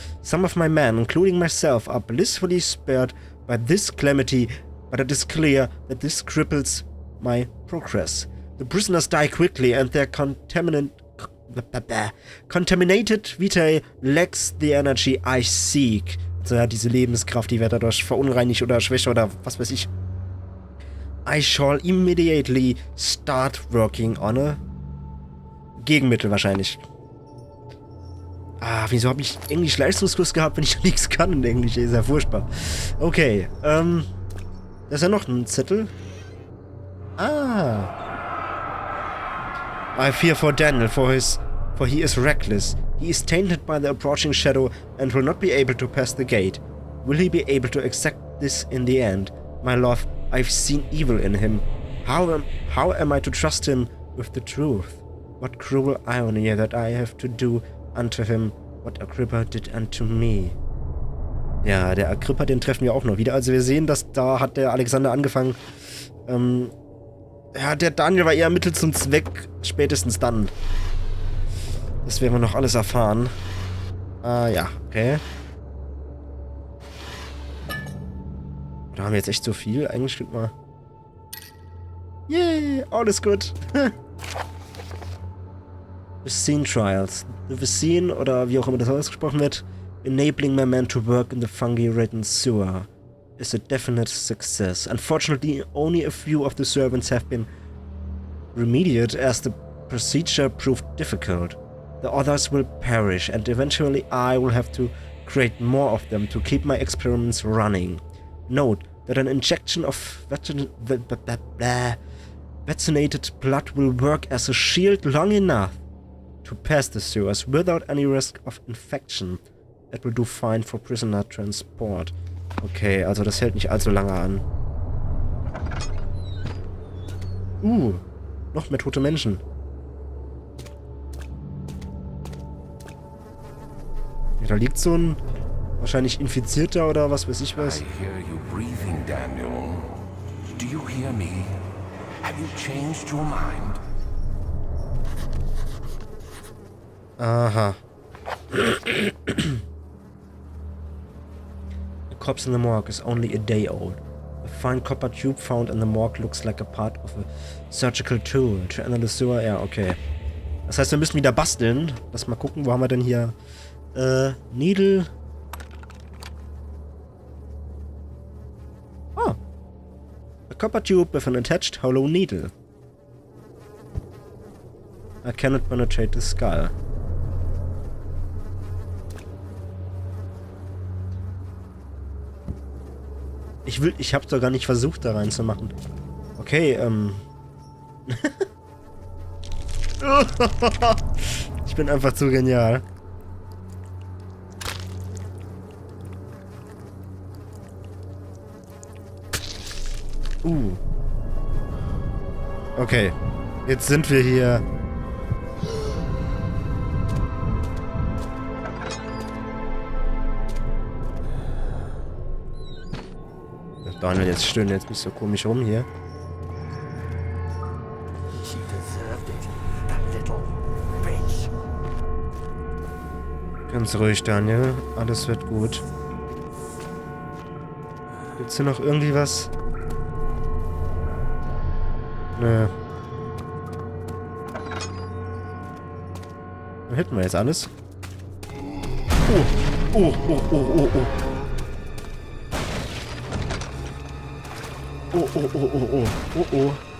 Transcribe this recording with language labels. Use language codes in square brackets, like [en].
[en] Some of my men, including myself, are blissfully spared by this calamity, but it is clear that this cripples my progress. The prisoners die quickly and their contaminated vitae lacks the energy I seek. [de] Also ja, diese Lebenskraft, die wird dadurch verunreinigt oder schwächer oder was weiß ich. [en] I shall immediately start working on a [de] Gegenmittel wahrscheinlich. Ah, wieso habe ich Englisch-Leistungskurs gehabt, wenn ich nichts kann in Englisch? Ist ja furchtbar. Okay, da ist ja noch ein Zettel. Ah. [en] I fear for Daniel, for he is reckless. He is tainted by the approaching shadow and will not be able to pass the gate. Will he be able to accept this in the end? My love, I've seen evil in him. How am I to trust him with the truth? What cruel irony that I have to do unto him what Agrippa did unto me. [de] Ja, der Agrippa, den treffen wir auch noch wieder. Also wir sehen, dass da hat der Alexander angefangen, ja, der Daniel war eher Mittel zum Zweck, spätestens dann. Das werden wir noch alles erfahren. Ah, ja, okay. Da haben wir jetzt echt so viel. Eigentlich könnte man... Yay, alles gut. [en] Scene Trials. The Scene, [de] oder wie auch immer das ausgesprochen wird, [en] enabling my man to work in the fungi-ridden sewer, is a definite success. Unfortunately, only a few of the servants have been remediated as the procedure proved difficult. The others will perish, and eventually I will have to create more of them to keep my experiments running. Note that an injection of vaccinated blood will work as a shield long enough to pass the sewers without any risk of infection. It will do fine for prisoner transport. [de] Okay, also das hält nicht allzu lange an. Noch mehr tote Menschen. Ja, da liegt so ein wahrscheinlich Infizierter oder was weiß ich was. [en] I hear you breathing, Daniel. Do you hear me? Have you changed your mind? Aha. The corpse in the morgue is only a day old. The fine copper tube found in the morgue looks like a part of a surgical tool to enter the sewer. [de] Ja, okay. Das heißt, wir müssen wieder basteln. Lass mal gucken, wo haben wir denn hier? [en] Needle. Oh. A copper tube with an attached hollow needle. I cannot penetrate the skull. [de] Ich hab's doch gar nicht versucht, da reinzumachen. Okay, ich bin einfach zu genial. Okay. Jetzt sind wir hier. Daniel, jetzt stöhnen jetzt nicht so komisch rum hier. [en] She deserved it, that little bitch. [de] Ganz ruhig, Daniel. Alles wird gut. Gibt's hier noch irgendwie was? Nö. Dann hätten wir jetzt alles. Oh. Oh.